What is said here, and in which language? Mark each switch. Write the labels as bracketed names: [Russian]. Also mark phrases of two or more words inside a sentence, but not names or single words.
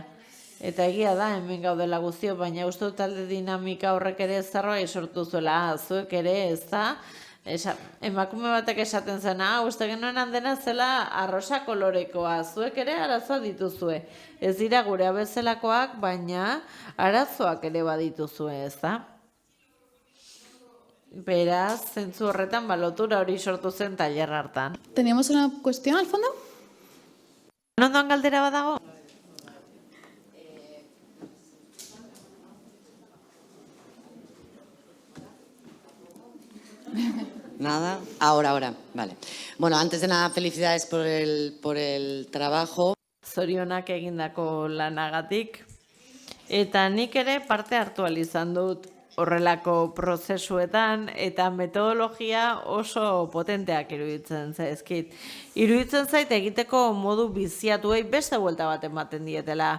[Basque] Eta egia da, hemen gaudela guztio, baina uste dut talde dinamika horrek ere zerbait sortu zuela, zuek ere ez da, emakume batek esaten zen, uste genuen handena zela arrosa kolorekoa, zuek ere arazoa dituzue. Ez dira gure abezelakoak, baina arazoak ere badituzue, ez da? Beraz, zentzu horretan lotura hori sortu zen tailer hartan. [Spanish] ¿Teníamos una cuestión al fondo? [Basque] Ondoan galdera badago? [Spanish] Nada, ahora, vale. Bueno, antes de nada, felicidades por el trabajo. [Basque] Zorionak egindako lanagatik, eta nik ere parte hartu ahal izan dut horrelako prozesuetan, eta metodologia oso potenteak iruditzen zaizkit. Iruditzen zait egiteko modu biziatuei beste buelta bat ematen dietela.